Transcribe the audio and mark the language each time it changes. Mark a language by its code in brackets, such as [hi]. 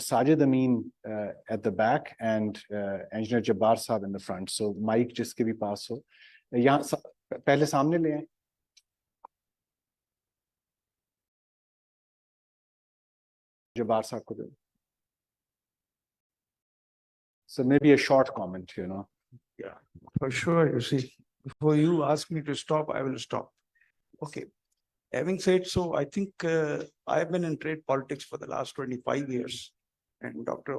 [en] Sajid Amin at the back and Engineer Jabbar Saab in the front. [hi] So mic जिसके भी पास हो, यहाँ पहले सामने ले आए. Jabbar Saab को दे. [en] So maybe a short comment, you know. Yeah, for sure. You see, before you ask me to stop, I will stop. Okay. Having said so, I think I've been in trade politics for the last 25 years. And Dr.